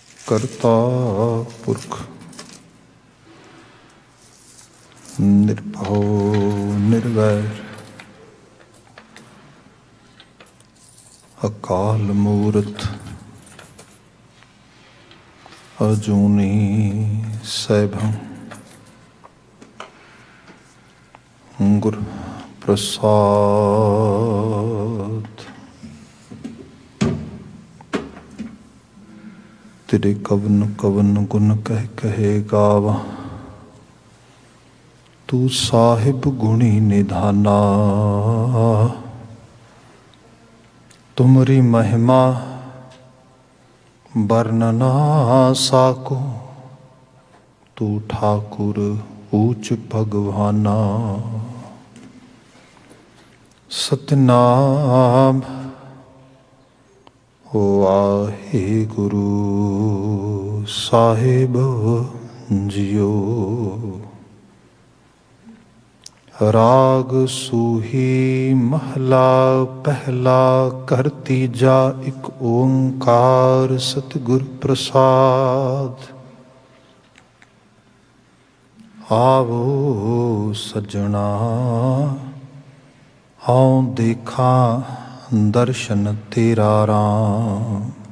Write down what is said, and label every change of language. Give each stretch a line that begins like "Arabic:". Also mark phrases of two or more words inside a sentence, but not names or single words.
Punjabi: ਕਰਤਾ ਪੁਰਖ ਨਿਰਭਉ ਨਿਰਵੈਰ ਅਕਾਲ ਮੂਰਤ ਅਜੂਨੀ ਸੈਭੰ ਗੁਰ ਪ੍ਰਸਾਦ। ਤੇਰੇ ਕਵਨ ਕਵਨ ਗੁਣ ਕਹ ਕਹੇ ਗਾਵਾ, ਤੂ ਸਾਹਿਬ ਗੁਣੀ ਨਿਧਾਨਾ। ਤੁਮਰੀ ਮਹਿਮਾ ਵਰਣਨਾ ਸਾਕੋ, ਤੂ ਠਾਕੁਰ ਊਚ ਭਗਵਾਨਾ। ਸਤਨਾਮ ਵਾਹਿਗੁਰੁ ਸਾਹਿਬ ਜਿਓ। ਰਾਗ ਸੂਹੀ ਮਹਲਾ ਪਹਿਲਾ ਕਰ ਤੀਜਾ, ਏਕ ਓਂਕਾਰ ਸਤਗੁਰ ਪ੍ਰਸਾਦ। ਆਵੋ ਸਜਨਾ ਆਓ ਦੇਖਾ ਦਰਸ਼ਨ ਤੇਰਾ ਰਾਮ।